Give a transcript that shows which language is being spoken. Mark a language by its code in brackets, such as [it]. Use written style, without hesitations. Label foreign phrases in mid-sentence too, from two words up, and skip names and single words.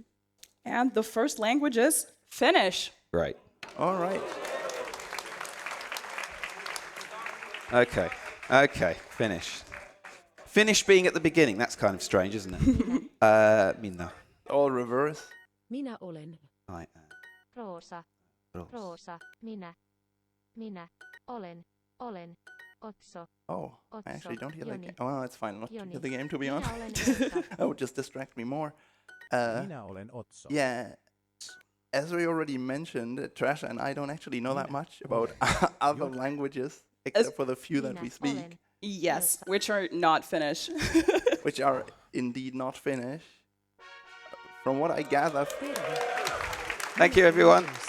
[en] And the first language is Finnish. Great. All right. Okay, Finnish. Finnish being at the beginning, that's kind of strange, isn't it? Minna. All reverse. [fi] Minä olen. [en] I am. Roosa. Roos. [fi] Roosa. Minä. Minä. Olen. Olen. Otso. [en] Oh, I Otso. actually don't hear the Joni. game. Well, it's fine. Not to Joni. hear the game, to be [fi] Minä [en] honest. [fi] olen Elsa. [en] That would just distract me more. [fi] Minä olen Otso. [en] Yeah. As we already mentioned, Trasha and I don't actually know that much about other languages, except for the few that [fi] Minä [en] we speak, [fi] olen. [en] Yes, which are not Finnish. which are indeed not Finnish. From what I gather, Thank you, everyone.